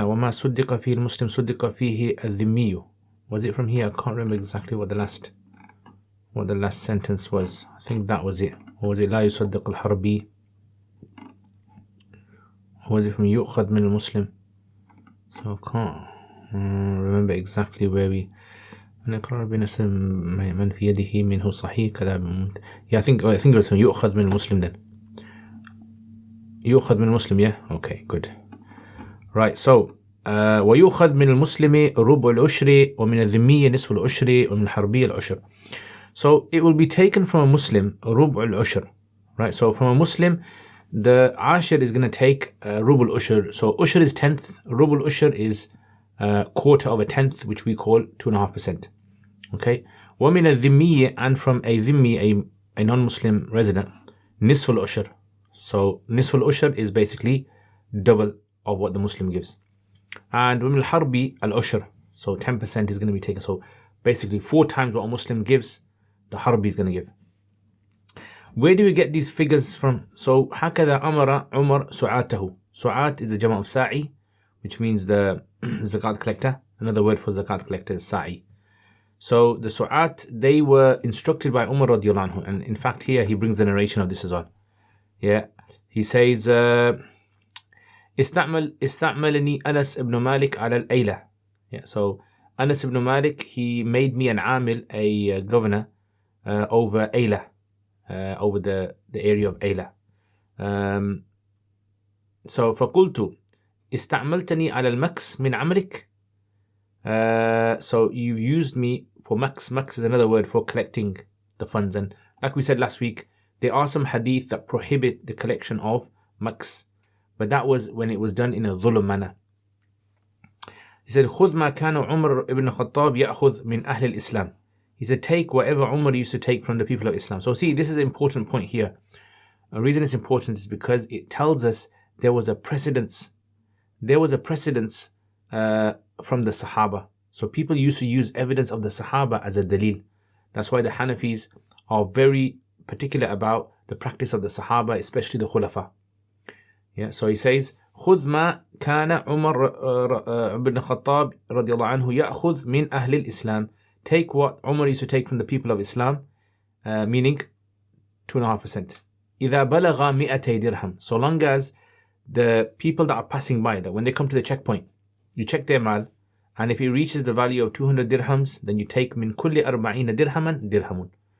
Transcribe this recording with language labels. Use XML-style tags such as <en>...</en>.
<ar>وَمَا صُدِّقَ فِيهِ الْمُسْلِمُ صُدِّقَ فِيهِ الذِّمِّيُّ.</ar> <en>Was it from here? I can't remember exactly what the last sentence was. I think that was it. Or was it</en> <ar>لا يصدق الحربي?</ar> <en>Or was it from</en> <ar>يؤخذ من المسلم?</ar> <en>So I can't remember exactly where we.</en> <ar>نقرأ بنسم من في يده منه صحيح كذا.</ar> <en>Yeah, I think it was from</en> <ar>يؤخذ من المسلم</ar> <en>then.</en> <ar>يؤخذ من المسلم, yeah?</ar> <en>Okay, good. Right, so</en> <ar>ويؤخذ من المسلم ربع العشر ومن الذمية نصف العشر ومن الحربية العشر.</ar> <en>So it will be taken from a Muslim</en> <ar>ربع العشر.</ar> <en>Right, so from a Muslim, the Ushr is going to take ربع العشر. So Ushr is 10th, ربع العشر is quarter of a 10th, which we call 2.5%. Okay,</en> <ar>ومن الذمية,</ar> <en>and from a dhimmi, a non-Muslim resident,</en> <ar>نصف العشر.</ar> <en>So nisf al-ushr is basically double of what the Muslim gives. And</en> <ar>ومن الحربي</ar> <en>al-ushr, so 10% is going to be taken. So basically 4 times what a Muslim gives, the Harbi is going to give. Where do we get these figures from?</en> <ar>So هكذا أمر عمر سعاته.</ar> <en>Su'at is the jama of sa'i, which means the zakat collector. Another word for zakat collector is sa'i. So the su'at, they were instructed by Umar radiallahu anhu, and in fact here he brings the narration of this as well. Yeah, he says</en> <ar>استعملني أنس ibn Malik على الأيلة.</ar> <en>Yeah, so Anas ibn Malik, he made me an amil, a governor over Ayla, over the area of Ayla.</en> <ar>So فقلت استعملتني على المكس من عملك.</ar> <en>So you used me for maks. Maks is another word for collecting the funds, and like we said last week, there are some hadith that prohibit the collection of maks, but that was when it was done in a dhulm manner.</en> <ar>He said, خُذْ مَا كَانَ عُمَرُ ibn Khattab يَأْخُذْ مِنْ أَهْلِ الْإِسْلَامِ.</ar> <en>He said, take whatever Umar used to take from the people of Islam. So see, this is an important point here. The reason it's important is because it tells us there was a precedence. There was a precedence from the Sahaba. So people used to use evidence of the Sahaba as a dalil. That's why the Hanafis are very particular about the practice of the Sahaba, especially the Khulafa. Yeah, so he says,</en> <ar>خذ ما كان عمر بن الخطاب رضي الله عنه يأخذ من أهل الإسلام.</ar> <en>take what Umar used to take from the people of Islam, meaning 2.5%.</en> <ar>إِذَا بَلَغَ مِئَتَيْ دِرْهَمْ.</ar> <en>So long as the people that are passing by, that when they come to the checkpoint, you check their mal, and if it reaches the value of 200 dirhams, then you take min kulli 40 dirhaman dirhamun.</en>